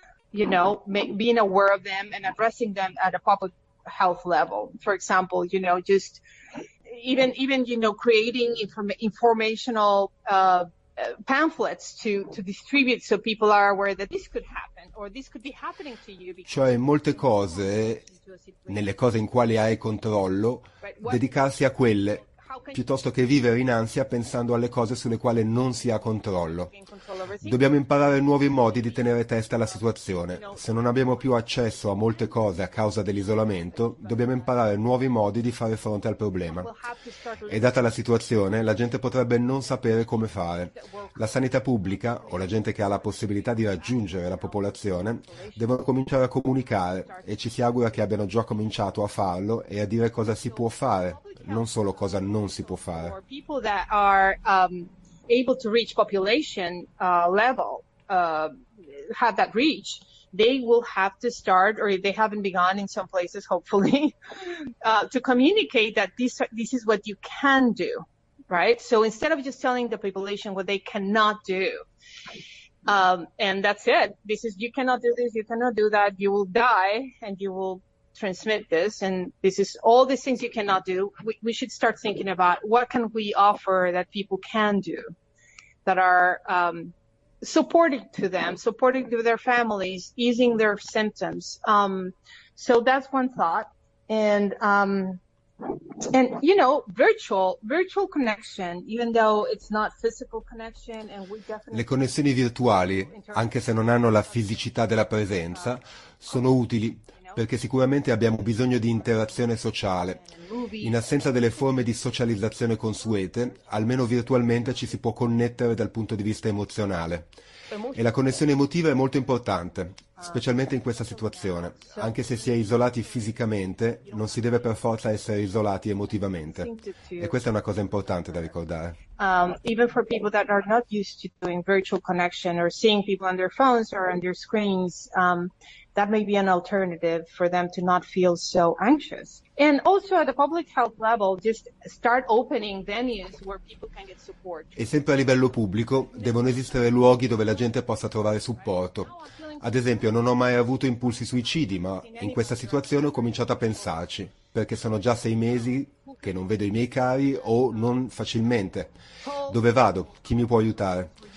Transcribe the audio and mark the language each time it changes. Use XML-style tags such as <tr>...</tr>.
<en>You know, being aware of them and addressing them at a public health level. For example, you know, just even you know, creating informational pamphlets to distribute so people are aware that this could happen or this could be happening to you.</en> <it>Cioè, molte cose, nelle cose in quali hai controllo, dedicarsi a quelle, piuttosto che vivere in ansia pensando alle cose sulle quali non si ha controllo. Dobbiamo imparare nuovi modi di tenere testa alla situazione. Se non abbiamo più accesso a molte cose a causa dell'isolamento, dobbiamo imparare nuovi modi di fare fronte al problema. E data la situazione, la gente potrebbe non sapere come fare. La sanità pubblica o la gente che ha la possibilità di raggiungere la popolazione devono cominciare a comunicare e ci si augura che abbiano già cominciato a farlo e a dire cosa si può fare, non solo cosa non si può fare.</it> <en>For people that are able to reach population level, have that reach, they will have to start, or if they haven't begun in some places, hopefully, to communicate that this is what you can do, right? So instead of just telling the population what they cannot do, and that's it. This is, you cannot do this, you cannot do that, you will die, and you will transmit this, and this is all these things you cannot do. We should start thinking about what can we offer that people can do, that are supporting to them, supporting to their families, easing their symptoms. So that's one thought. And you know, virtual connection, even though it's not physical connection, and we definitely</en> <it>le connessioni virtuali, anche se non hanno la fisicità della presenza, sono utili. Perché sicuramente abbiamo bisogno di interazione sociale. In assenza delle forme di socializzazione consuete, almeno virtualmente ci si può connettere dal punto di vista emozionale. E la connessione emotiva è molto importante, specialmente in questa situazione. Anche se si è isolati fisicamente, non si deve per forza essere isolati emotivamente. E questa è una cosa importante da ricordare.</it> <en>Even for people that are not used to doing virtual connection or seeing people on their phones or on their screens, that may be an alternative for them to not feel so anxious. And also at the public health level, just start opening venues where people can get support.</en> <it>E sempre a livello pubblico devono esistere luoghi dove la gente possa trovare supporto. Ad esempio, non ho mai avuto impulsi suicidi, ma in questa situazione ho cominciato a pensarci, perché sono già 6 mesi che non vedo i miei cari o non facilmente. Dove vado? Chi mi può aiutare?</it>